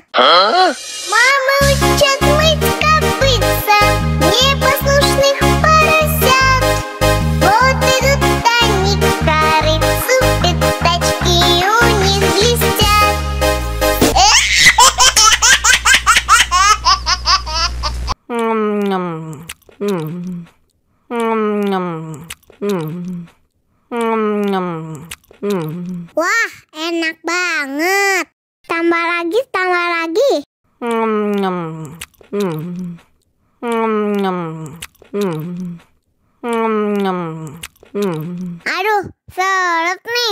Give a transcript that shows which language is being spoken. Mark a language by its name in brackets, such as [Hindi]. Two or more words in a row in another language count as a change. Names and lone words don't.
[Russian] Мама учат мыть копытца, непослушных поросят. Вот идут они к корыцу, пятачки у них блестят. [Indonesian] Wah, enak banget. Tambah lagi. Aduh, seret nih.